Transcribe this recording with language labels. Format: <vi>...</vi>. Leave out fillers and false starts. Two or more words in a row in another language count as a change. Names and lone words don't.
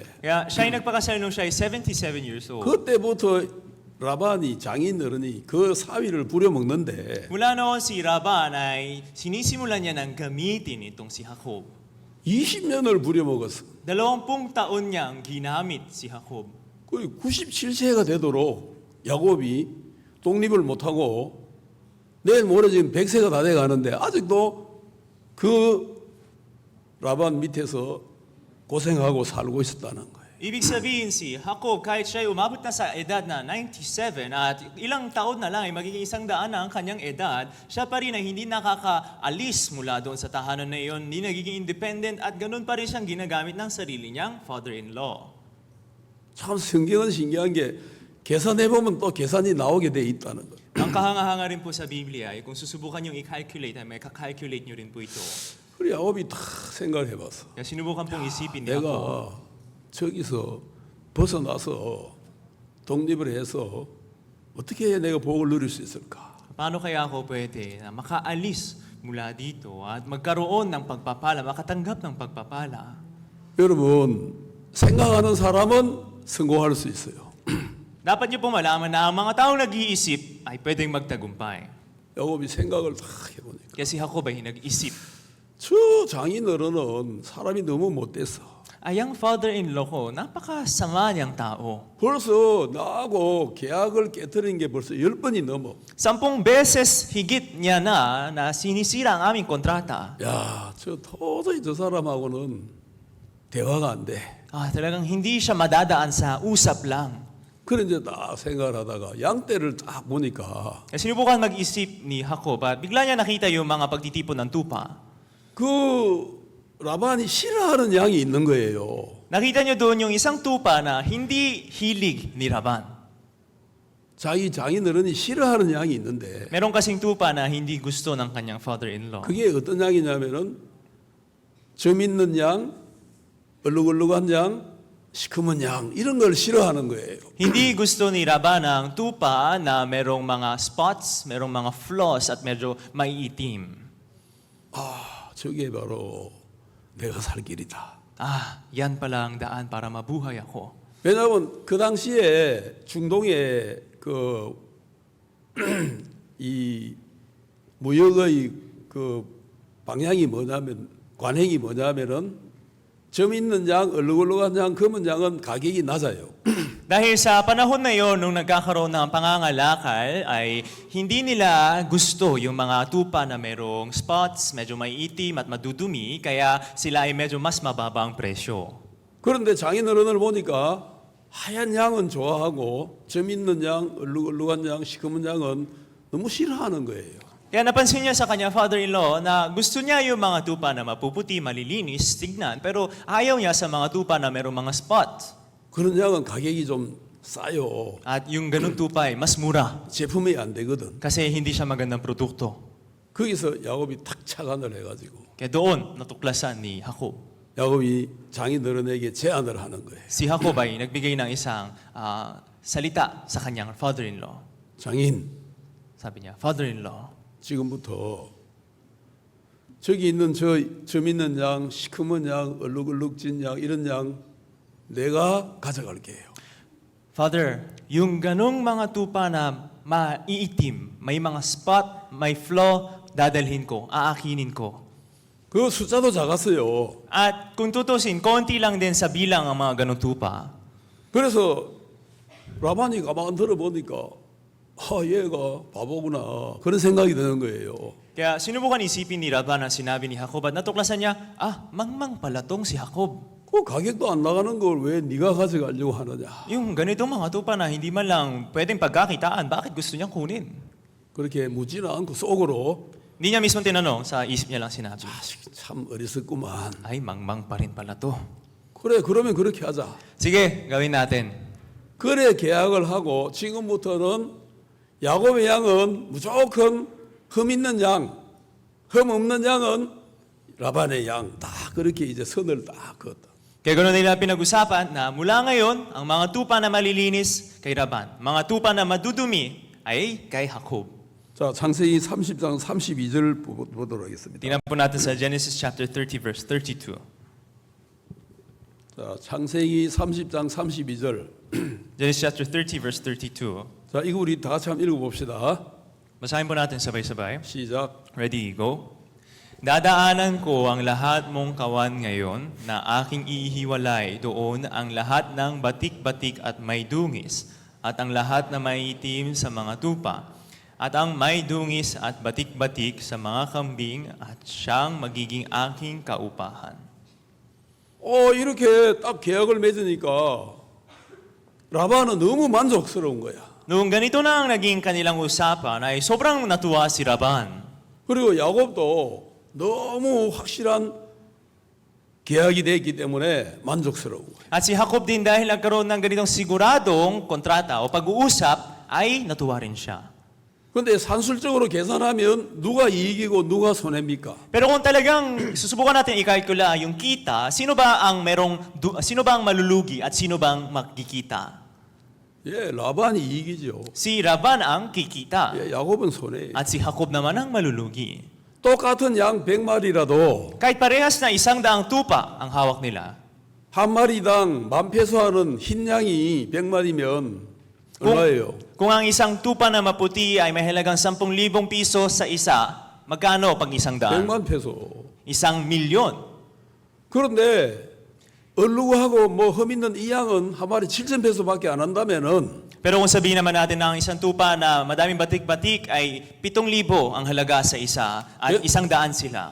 <tl>Kaya siya ay nagpakasal nung siya ay</tl> <en>77 years old.</en> <ko>그때부터 라반이 장인어른이 그 사위를 부려먹는데</ko> <tl>Mula noon si Laban ay sinisimulan niya ng gamitin itong si Jacob.</tl> <ko>20년을 부려먹었어.</ko> <tl>20 taon niyang ginamit si Jacob.</tl> <ko>그 97세가 되도록 야곱이 독립을 못하고 내일 모레 지금 100세가 다 돼가는데 아직도 그 라반 밑에서 고생하고 살고 있었다는 거예요.</ko> <tl>Ibig sabihin si Jacob, kahit siya ay umabot na sa edad na 97 at ilang taon na lang ay magiging 100 na ang kanyang edad, siya pa rin ay hindi nakakaalis mula doon sa tahanan na iyon, hindi nagiging independent at ganun pa rin siyang ginagamit ng sarili niyang father-in-law.</tl> <ko>참 성경은 신기한 게 계산해보면 또 계산이 나오게 돼 있다는 거예요.</ko> <tl>Ang kahanga-hanga rin po sa Biblia ay kung susubukan niyong i-calculate, ay may kakalculate niyo rin po ito.</tl> <ko>그래 야곱이 다 생각을 해봤어.</ko> <tl>Kaya sinubukan pong isipin ni Jacob.</tl> <ko>내가 저기서 벗어나서 독립을 해서 어떻게 해야 내가 복을 누릴 수 있을까?</ko> <tl>Paano kaya ako pwede na makaalis mula dito at magkaroon ng pagpapala, makatanggap ng pagpapala?</tl> <ko>여러분 생각하는 사람은 성공할 수 있어요.</ko> <tl>Dapat niyo po malaman na ang mga taong nag-iisip ay pwedeng magtagumpay.</tl> <ko>야곱이 생각을 다 해보니까</ko> <tl>Kasi Jacob ay nag-isip.</tl> <ko>저 장인어른은 사람이 너무 못됐어.</ko> <tl>Ay, ang father-in-law ko, napakasama niyang tao.</tl> <ko>벌써 나하고 계약을 깨뜨린 게 벌써 10번이 넘어.</ko> <tl>10 beses higit niya na sinisira ang aming kontrata.</tl> <ko>야, 저 도저히 저 사람하고는 대화가 안 돼.</ko> <tl>Talagang hindi siya madadaan sa usap lang.</tl> <ko>그래 이제 딱 생각을 하다가 양떼를 딱 보니까</ko> <tl>Kaya sinubukan mag-isip ni Jacob at bigla niya nakita yung mga pagtitipon ng tupa.</tl> <ko>그 라반이 싫어하는 양이 있는 거예요.</ko> <tl>Nakita niyo doon yung isang tupa na hindi hilig ni Laban.</tl> <ko>자기 장인어른이 싫어하는 양이 있는데</ko> <tl>Meron kasing tupa na hindi gusto ng kanyang father-in-law.</tl> <ko>그게 어떤 양이냐면은 점 있는 양, 얼룩얼룩한 양, 시커먼 양 이런 걸 싫어하는 거예요.</ko> <tl>Hindi gusto ni Laban ang tupa na merong mga spots, merong mga flaws at medyo maiitim.</tl> <ko>아, 저게 바로 내가 살 길이다.</ko> <tl>Yan pala ang daan para mabuhay ako.</tl> <ko>왜냐하면 그 당시에 중동의 이 무역의 그 방향이 뭐냐면 관행이 뭐냐면은 점 있는 양, 얼룩얼룩한 양, 검은 양은 가격이 낮아요.</ko> <tl>Dahil sa panahon na yon, nung nagkakaroon ng pangangalakal, ay hindi nila gusto yung mga tupa na merong spots, medyo maiitim at madudumi, kaya sila ay medyo mas mababa ang presyo.</tl> <ko>그런데 장인어른을 보니까 하얀 양은 좋아하고 점 있는 양, 얼룩얼룩한 양, 시커먼 양은 너무 싫어하는 거예요.</ko> <tl>Kaya napansin niya sa kanya father-in-law na gusto niya yung mga tupa na mapuputi, malilinis, tignan, pero ayaw niya sa mga tupa na merong mga spots.</tl> <ko>그런 양은 가격이 좀 싸요.</ko> <tl>At yung ganung tupa ay mas mura</tl> <ko>제품이 안 되거든.</ko> <tl>kasi hindi siya magandang produkto.</tl> <ko>거기서 야곱이 탁 착안을 해가지고</ko> <tl>Kaya doon natuklasan ni Jacob.</tl> <ko>야곱이 장인어른에게 제안을 하는 거예요.</ko> <tl>Si Jacob ay nagbigay ng isang salita sa kanyang father-in-law.</tl> <ko>장인,</ko> <tl>Sabi niya, father-in-law,</tl> <ko>지금부터 저기 있는 점 있는 양, 시커먼 양, 얼룩얼룩진 양 이런 양 내가 가져갈게요.</ko> <tl>Father, yung ganong mga tupa na maiitim, may mga spot, may flaw, dadalhin ko, aakinin ko.</tl> <ko>그 숫자도 작았어요.</ko> <tl>At kung tutusin, konti lang din sa bilang ang mga ganong tupa.</tl> <ko>그래서 라반이 가만 들어보니까 얘가 바보구나 그런 생각이 드는 거예요.</ko> <tl>Kaya sinubukan isipin ni Laban ang sinabi ni Jacob at natuklasan niya, mangmang pala tong si Jacob.</tl> <ko>그 가격도 안 나가는 걸 왜 네가 가져가려고 하느냐.</ko> <tl>Yung ganitong mga tupa na hindi man lang pwedeng pagkakitaan, bakit gusto niyang kunin?</tl> <ko>그렇게 묻지는 않고 속으로</ko> <tl>Hindi niya mismo tinanong, sa isip niya lang sinabi,</tl> <ko>참 어리석구만.</ko> <tl>ay mangmang pa rin pala to.</tl> <ko>그래 그러면 그렇게 하자.</ko> <tl>Sige, gawin natin.</tl> <ko>그래 계약을 하고 지금부터는 야곱의 양은 무조건 흠 있는 양, 흠 없는 양은 라반의 양. 다 그렇게 이제 선을 딱 그었다.</ko> <tl>Kaya ganoon nila pinag-usapan na mula ngayon, ang mga tupa na malilinis kay Laban, mga tupa na madudumi ay kay Jacob.</tl> <ko>자, 창세기 30장 32절 보도록 하겠습니다.</ko> <tl>Tingnan po natin sa</tl> <en>Genesis chapter 30 verse 32.</en> <ko>자, 창세기 30장 32절.</ko> <en>Genesis chapter 30 verse 32.</en> <ko>자, 이거 우리 다 같이 한번 읽어봅시다.</ko> <tl>Basahin po natin sabay-sabay.</tl> <ko>시작.</ko> <en>Ready, go.</en> <tl>Dadaanan ko ang lahat mong kawan ngayon na aking ihiwalay doon ang lahat ng batik-batik at may dungis at ang lahat na maitim sa mga tupa at ang may dungis at batik-batik sa mga kambing at siyang magiging aking kaupahan.</tl> <ko>이렇게 딱 계약을 맺으니까 라반은 너무 만족스러운 거야.</ko> <tl>Noong ganito na ang naging kanilang usapan ay sobrang natuwa si Laban.</tl> <ko>그리고 야곱도 너무 확실한 계약이 됐기 때문에 만족스러운 거예요.</ko> <tl>At si Jacob din dahil nagkaroon ng ganitong siguradong kontrata o pag-uusap ay natuwa rin siya.</tl> <ko>그런데 산술적으로 계산하면 누가 이익이고 누가 손해입니까?</ko> <tl>Pero kung talagang susubukan natin i-calcula yung kita, sino ba ang malulugi at sino bang magkikita?</tl> <ko>예, 라반이 이익이죠.</ko> <tl>Si Laban ang kikita</tl> <ko>예, 야곱은 손해.</ko> <tl>at si Jacob naman ang malulugi.</tl> <ko>똑같은 양 100마리라도</ko> <tl>Kahit parehas na 100 tupa ang hawak nila,</tl> <ko>한 마리당 10,000페소 하는 흰 양이 100마리면 얼마예요?</ko> <tl>kung ang isang tupa na maputi ay may halagang 10,000 piso sa isa, magkano pag 100?</tl> <ko>100만 페소.</ko> <tl>1,000,000.</tl> <ko>그런데 얼룩하고 뭐 흠 있는 이 양은 한 마리 7,000페소밖에 안 한다면은</ko> <tl>Pero kung sabihin naman natin na ang isang tupa na madaming batik-batik ay 7,000 ang halaga sa isa at 100 sila.</tl>